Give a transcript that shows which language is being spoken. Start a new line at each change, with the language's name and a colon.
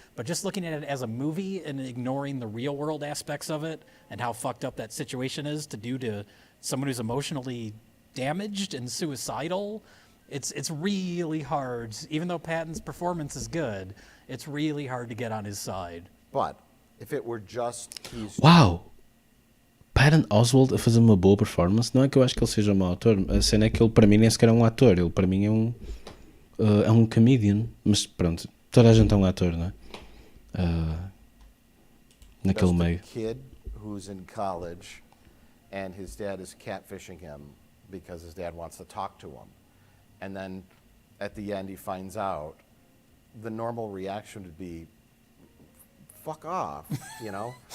English: But just looking at it as a movie and ignoring the real world aspects of it and how fucked up that situation is to do to someone who's emotionally damaged and suicidal, it's really hard. Even though Patton's performance is good, it's really hard to get on his side. But if it were just he's
Portuguese: Uau! Patton Oswalt a fazer uma boa performance. Não é que eu acho que ele seja um mau ator. A cena é que ele para mim nem sequer é um ator. Ele para mim é um comedian. Mas pronto, toda a gente é um ator, não é? Naquele
English: just a
Portuguese: meio.
English: kid who's in college and his dad is catfishing him because his dad wants to talk to him. And then at the end he finds out, the normal reaction would be, fuck off, you know?